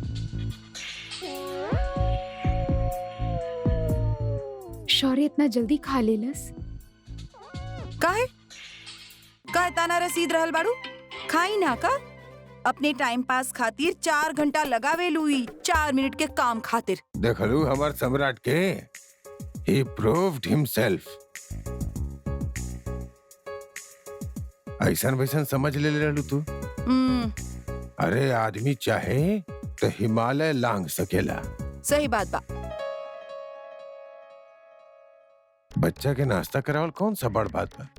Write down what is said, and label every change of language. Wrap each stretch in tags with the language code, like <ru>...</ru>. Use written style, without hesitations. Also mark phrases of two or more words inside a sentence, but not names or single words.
<bho>शौर्य इतना जल्दी खा लेलस? काहे ताना रसीद रहल बाड़ू, खाई ना का? अपने</bho> <en>time pass</en> <bho>खातिर 4 घंटा लगावे लुई 4 मिनट के काम खातिर। देखलू हमार सम्राट के,</bho> <en>he proved himself।</en> <bho>ऐसन वैसन समझ ले रहलू तू? अरे आदमी चाहे तो हिमालय लांग सकेला। सही बात बा। बच्चा के नाश्ता करावल कौन सा बड़ बात बा?</bho>